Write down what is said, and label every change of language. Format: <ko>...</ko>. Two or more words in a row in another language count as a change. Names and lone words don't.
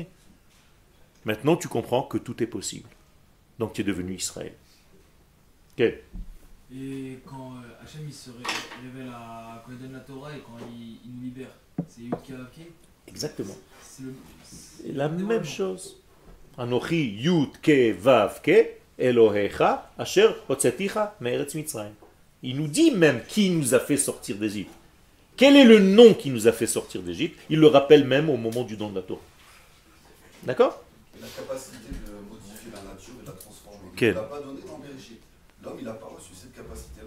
<fr>Maintenant, tu comprends que tout est possible. Donc tu es devenu Israël. Ok. Et quand Hachem il se révèle à quand il donne la Torah et quand il nous libère, c'est Yud Ke Vav Ke. Exactement. C'est le- C'est la même chose.</fr> <he>אנכי יוד קי ואו קי אלהיך אשר הוצאתיך מארץ מצרים.</he> <fr>Il nous dit même qui nous a fait sortir d'Égypte. Quel est le nom qui nous a fait sortir d'Égypte? Il le rappelle même au moment du don de la Torah. D'accord? La capacité de modifier la nature et de la transformer. Quelle? Il ne l'a pas donné dans Bereshit. L'homme, il n'a pas reçu cette capacité-là.</fr>